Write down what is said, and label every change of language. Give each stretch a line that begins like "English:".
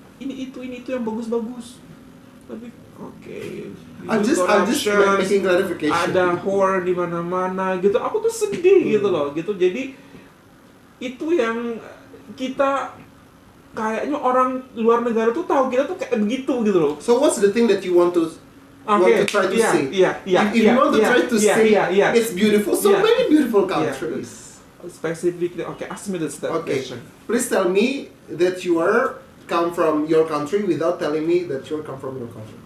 Indonesian: Ini itu yang bagus-bagus. Tapi oke.
English: I'm just making clarification.
Indonesian: Ada horror di mana-mana gitu. Aku tuh sedih gitu loh, gitu. Jadi itu yang kita kayaknya orang luar negara tuh tahu kita tuh kayak begitu gitu loh.
English: So what's the thing that you want to try to say? If you want to try to say it's beautiful, so many beautiful countries. Specifically, okay, ask me the question. Please tell me that you are come from your country without telling me that you come from your country.